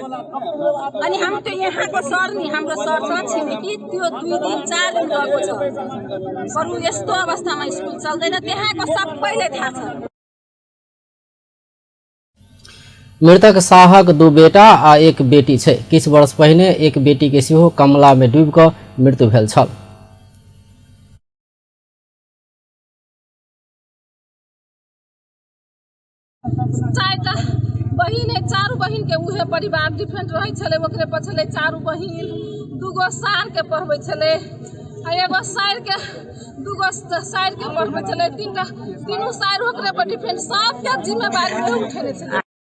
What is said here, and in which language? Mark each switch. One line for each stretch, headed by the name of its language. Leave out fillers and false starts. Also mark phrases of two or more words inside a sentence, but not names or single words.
Nepali: अनि हामी त्यो यहाँको सर नि, हाम्रो सर छ छिमेकी, त्यो 2 दिन 4 दिन गएको छ। बरु यस्तो अवस्थामा स्कुल चल्दैन, त्यहाँको सबैलाई थाहा छ।
Maithili: मृतक शाहक 2 बेटा आ 1 बेटी छै। किछ वर्ष पहिने एक बेटी के सेहो कमला में डूबि कऽ मृत्यु भेल छल। बहिन है, 4 बहिन के उहे परिवार डिफरेंट रहे छले, ओकरे पछले 4 बहिन, 2 सार के पढ़बे छले, एगो सार के 2 सार के पढ़बे छले, 3 सार ओकरे पर डिफरेंट, सब के जिम्मेवारी उठेने छले।